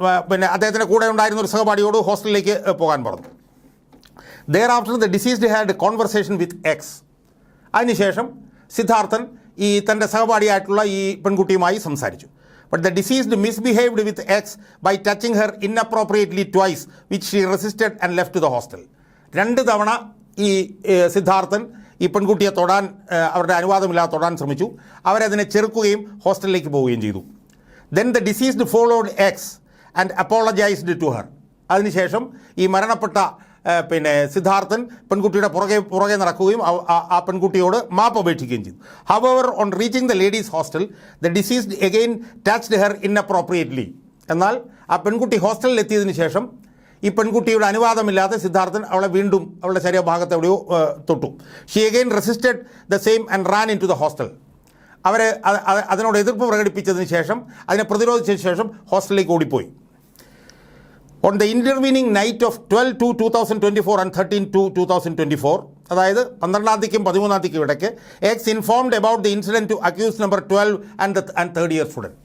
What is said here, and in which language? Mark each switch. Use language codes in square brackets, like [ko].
[ml] പിന്നെ അദ്ദേഹത്തിൻ്റെ കൂടെ ഉണ്ടായിരുന്ന ഒരു സഹപാഠിയോട് ഹോസ്റ്റലിലേക്ക് പോകാൻ പറഞ്ഞു. [en] Thereafter the deceased had a conversation with X. [ml] അതിനുശേഷം സിദ്ധാർത്ഥൻ ഈ തൻ്റെ സഹപാഠിയായിട്ടുള്ള ഈ പെൺകുട്ടിയുമായി സംസാരിച്ചു. [en] But the deceased misbehaved with X by touching her inappropriately twice, which she resisted and left to the hostel. [ml] 2 തവണ ഈ സിദ്ധാർത്ഥൻ ഈ പെൺകുട്ടിയെ തൊടാൻ അവരുടെ അനുവാദമില്ലാതെ തൊടാൻ ശ്രമിച്ചു. അവരതിനെ ചെറുക്കുകയും ഹോസ്റ്റലിലേക്ക് പോവുകയും ചെയ്തു. [en] Then the deceased followed X and apologized to her. [ml] അതിനുശേഷം ഈ മരണപ്പെട്ട സിദ്ധാർത്ഥൻ പെൺകുട്ടിയുടെ പുറകെ നടക്കുകയും ആ പെൺകുട്ടിയോട് മാപ്പ് അപേക്ഷിക്കുകയും ചെയ്തു. [en] However, on reaching the ladies' hostel, the deceased again touched her inappropriately. [ml] എന്നാൽ ആ പെൺകുട്ടി ഹോസ്റ്റലിൽ എത്തിയതിനു ശേഷം ഈ പെൺകുട്ടിയുടെ അനുവാദമില്ലാതെ സിദ്ധാർത്ഥൻ അവളെ വീണ്ടും അവളുടെ ശരീരഭാഗത്ത് എവിടെയോ തൊട്ടു. [en] She again resisted the same and ran into the hostel. [ml] അവർ അതിനോട് എതിർപ്പ് പ്രകടിപ്പിച്ചതിന് ശേഷം, അതിനെ പ്രതിരോധിച്ചതിന് ശേഷം ഹോസ്റ്റലിലേക്ക് ഓടിപ്പോയി. [en] On the intervening night of 12/2/2024 and 13/2/2024, [ml] അതായത് 12-ാം 13-ാം ഇടയ്ക്ക് [en] X informed about the incident to accused number 12 and third year student.